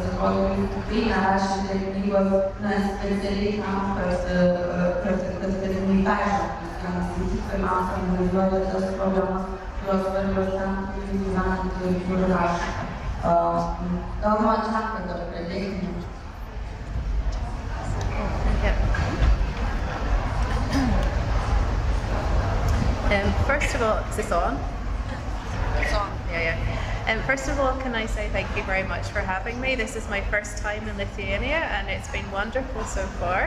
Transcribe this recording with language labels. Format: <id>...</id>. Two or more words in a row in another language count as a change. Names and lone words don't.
<lt>Atrodo, jūs tikrai nerašėte knygos specialiai tam, kad jinai peržengtų sienas. Jūs pirmiausia analizuojate tas problemas, kurios svarbios ten, kur jūs gyvenate ir kur rašote. Gal nuo čia, kad pradėkime.</lt> <en>First of all, is this on? It's on. Yeah. First of all, can I say thank you very much for having me. This is my first time in Lithuania and it's been wonderful so far.</en>